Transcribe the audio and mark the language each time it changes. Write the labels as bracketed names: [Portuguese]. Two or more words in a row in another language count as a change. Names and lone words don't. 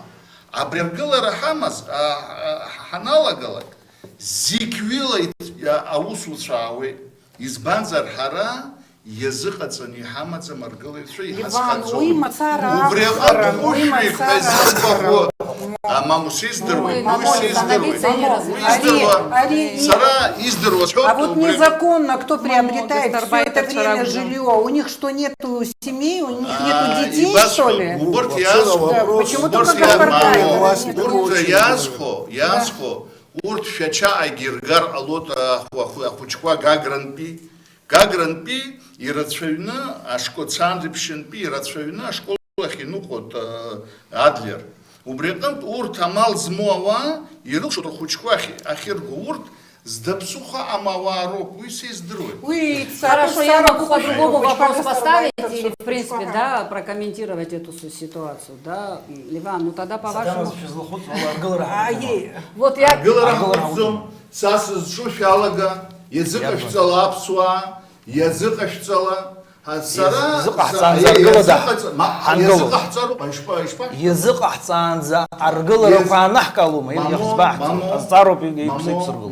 [Abkhazian] Абри аргылара ҳаналагалак, зегь ҩыла аусуцәа аауеит. Избанзар ҳара иазыҟаҵаны иҳамаӡам аргылаҩцәа иҳазхаҵом. Убри аҟнытә хәышәҩык ҳәа зыӡбахо маму сиздыруеит, уи сиздыруеит. Сара издыруа сҳәоит. [Russian] А вот незаконно кто приобретает все это время жилье? У них что, нету семей, у них нету детей, что ли? Почему только [Abkhazian] Язхо. Урҭ шәача агиргар ҟалоит ахәыҷқәа Гагрантәи ирацәаҩны ашколцентр-ԥшьынтәи ирацәаҩны ашкол ахь иныҟәоит Адлер. Убри аҟнытә урҭ амал змоу ауаа ирылшоит рхәыҷқәа ахьырго. Урҭ здаԥсыха амауаа роуп, уи сиздыруеит. [Russian] Хорошо, я могу по-другому вопрос поставить или, в принципе, да, прокомментировать эту ситуацию, да, Ливан, ну тогда по-вашему... Вот я... [Abkhazian] Са сызҿу шәалага, иазыҟашәҵала аԥсуаа, иазыҟашәҵала Иазыҟаҳҵаанӡа аргыларақәа анаҳкылома, иахьӡбаҳҵо, азҵаароуп иқәсыԥсыргыло.